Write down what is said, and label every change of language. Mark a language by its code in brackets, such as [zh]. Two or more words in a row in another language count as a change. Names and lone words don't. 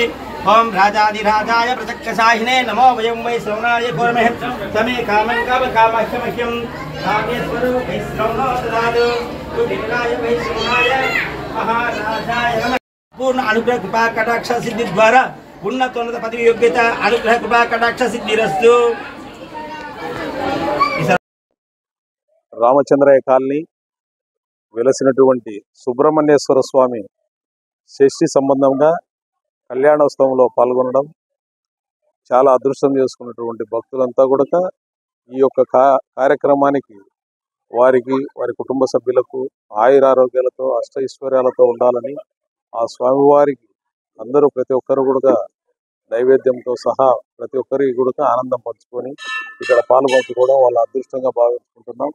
[sa] ओम राजाधिराजाय प्रचक्षसाहिने नमो वयं वैश्रवणाय कुर्महे समे कामं कामकामह्यमह्यं कामेश्वरो वैश्रवणो ददातु. कुबेराय वैश्रवणाय महाराजाय नमः. पूर्ण अनुग्रह कृपा कटाक्ष सिद्धि द्वारा उन्नतोन्नत पदवी योग्यता अनुग्रह कृपा कटाक्ष सिद्धिरस्तु. [te] రామచంద్రయ్య కాలనీ వెలసినటువంటి సుబ్రహ్మణ్యేశ్వర స్వామి షష్ఠి సంబంధంగా కళ్యాణోత్సవంలో పాల్గొనడం చాలా అదృష్టం చేసుకున్నటువంటి భక్తులంతా కూడా ఈ యొక్క కార్యక్రమానికి వారికి, వారి కుటుంబ సభ్యులకు ఆయురారోగ్యాలతో అష్టైశ్వర్యాలతో ఉండాలని ఆ స్వామివారికి అందరూ ప్రతి ఒక్కరు కూడా నైవేద్యంతో సహా ప్రతి ఒక్కరికి కూడా ఆనందం పంచుకొని ఇక్కడ పాలు పంచుకోవడం వాళ్ళ అదృష్టంగా భావించుకుంటున్నాం.